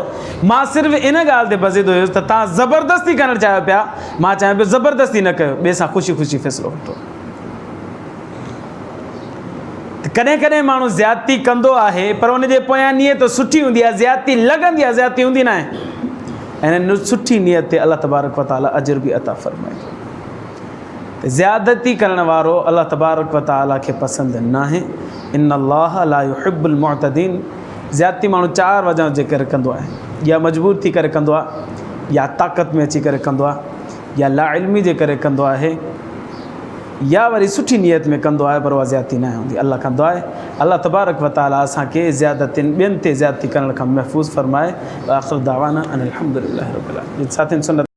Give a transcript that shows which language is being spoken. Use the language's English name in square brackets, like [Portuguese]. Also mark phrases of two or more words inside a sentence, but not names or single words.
[Sindhi] मां सिर्फ़ु इन ॻाल्हि ते बज़िद हुयुसि त तव्हां ज़बरदस्ती करणु चाहियो पिया, मां चाहियां पियो ज़बरदस्ती न कयो, ॿिए सां ख़ुशी ख़ुशी फ़ैसिलो वठो। कॾहिं कॾहिं माण्हू ज़्यादती कंदो आहे पर उनजे पोयां नियत सुठी हूंदी आहे, ज़्यादती लॻंदी आहे, ज़्यादती हूंदी न आहे। ऐं सुठी नियत ते अल्लाह [Arabic] تبارك وتعالى [Sindhi] अजर बि अता फ़रमाए थो। ज़्यादती करण वारो अल्लाह [Arabic] تبارك وتعالى [Sindhi] खे पसंदि न आहे। [Arabic] إن الله لا يحب المعتدين. [Sindhi] ज़्यादती माण्हू 4 वजह जे करे कंदो आहे, या मजबूर थी करे कंदो आहे, या ताक़त में अची करे कंदो आहे, या लाइल्मी जे करे कंदो आहे, या वरी सुठी नियत में कंदो आहे पर उहा ज़्यादती न हूंदी। अल्लाह खां दुआ आहे अल्लाह [Arabic] تبارك وتعالى [Sindhi] असांखे ज़्यादतियुनि ॿियनि ते ज़्यादती करण खां महफ़ूज़ फ़रमाए। [Arabic] آخر دعوانا أن الحمد لله رب العالمين. [Sindhi] साथियुनि, सुन्नत